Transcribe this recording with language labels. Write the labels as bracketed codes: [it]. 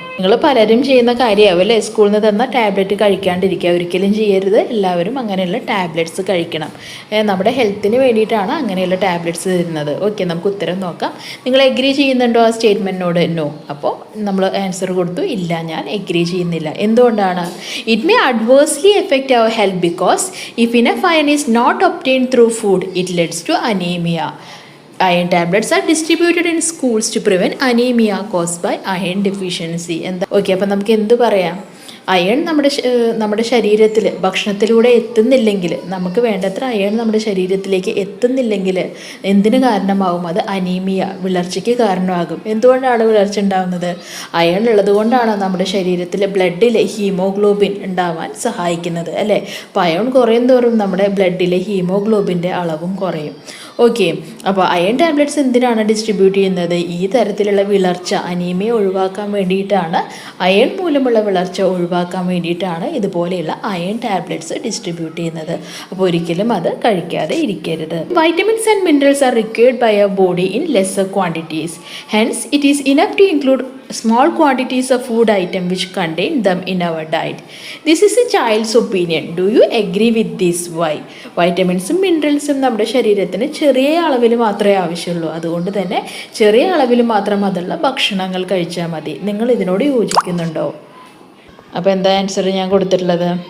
[ml] നിങ്ങൾ പലരും ചെയ്യുന്ന കാര്യമാവും, അല്ലേ? സ്കൂളിൽ നിന്ന് തന്ന ടാബ്ലറ്റ് കഴിക്കാണ്ടിരിക്കുക. ഒരിക്കലും ചെയ്യരുത്. എല്ലാവരും അങ്ങനെയുള്ള ടാബ്ലറ്റ്സ് കഴിക്കണം. നമ്മുടെ ഹെൽത്തിന് വേണ്ടിയിട്ടാണ് അങ്ങനെയുള്ള ടാബ്ലറ്റ്സ് തരുന്നത്. ഓക്കെ, നമുക്ക് ഉത്തരം നോക്കാം. നിങ്ങൾ എഗ്രി ചെയ്യുന്നുണ്ടോ ആ സ്റ്റേറ്റ്മെൻറ്റിനോട്? നോ. അപ്പോൾ നമ്മൾ ആൻസർ കൊടുത്തു, ഇല്ല, ഞാൻ എഗ്രി ചെയ്യുന്നില്ല. എന്തുകൊണ്ടാണ്? [en] It may adversely affect our health because if enough iron is not obtained through food, it leads to anemia. Iron tablets are distributed in schools to prevent anemia caused by iron deficiency. [ml] എന്താ? Okay, അപ്പം നമുക്ക് എന്ത് പറയാം? Iron നമ്മുടെ ശരീരത്തിൽ ഭക്ഷണത്തിലൂടെ എത്തുന്നില്ലെങ്കിൽ, നമുക്ക് വേണ്ടത്ര iron നമ്മുടെ ശരീരത്തിലേക്ക് എത്തുന്നില്ലെങ്കിൽ എന്തിന് കാരണമാകും? അത് അനീമിയ, വിളർച്ചയ്ക്ക് കാരണമാകും. എന്തുകൊണ്ടാണ് വിളർച്ച ഉണ്ടാകുന്നത്? അയൺ ഉള്ളത് കൊണ്ടാണ് നമ്മുടെ ശരീരത്തിൽ ബ്ലഡിലെ ഹീമോഗ്ലോബിൻ ഉണ്ടാവാൻ സഹായിക്കുന്നത്, അല്ലേ? അപ്പോൾ അയൺ കുറയും തോറും നമ്മുടെ ബ്ലഡിലെ ഹീമോഗ്ലോബിൻ്റെ അളവും കുറയും. ഓക്കെ, അപ്പോൾ അയൺ ടാബ്ലറ്റ്സ് എന്തിനാണ് ഡിസ്ട്രിബ്യൂട്ട് ചെയ്യുന്നത്? ഈ തരത്തിലുള്ള വിളർച്ച, അനീമിയ ഒഴിവാക്കാൻ വേണ്ടിയിട്ടാണ്, അയൺ മൂലമുള്ള വിളർച്ച ഒഴിവാക്കാൻ വേണ്ടിയിട്ടാണ് ഇതുപോലെയുള്ള അയൺ ടാബ്ലറ്റ്സ് ഡിസ്ട്രിബ്യൂട്ട് ചെയ്യുന്നത്. അപ്പോൾ ഒരിക്കലും അത് കഴിക്കാതെ ഇരിക്കരുത്. [en] Vitamins and minerals are required by our body in lesser quantities. Hence it is enough to include small quantities of food item which contain them in our diet. This is a child's opinion. Do you agree with this? Why? [ml] വൈറ്റമിൻസും മിനറൽസും നമ്മുടെ ശരീരത്തിന് ചെറിയ അളവിൽ മാത്രമേ ആവശ്യമുള്ളൂ. അതുകൊണ്ട് തന്നെ ചെറിയ അളവിൽ മാത്രം അതുള്ള ഭക്ഷണങ്ങൾ കഴിച്ചാൽ മതി. നിങ്ങൾ ഇതിനോട് യോജിക്കുന്നുണ്ടോ? അപ്പോൾ എന്താ ആൻസർ ഞാൻ കൊടുത്തിട്ടുള്ളത്?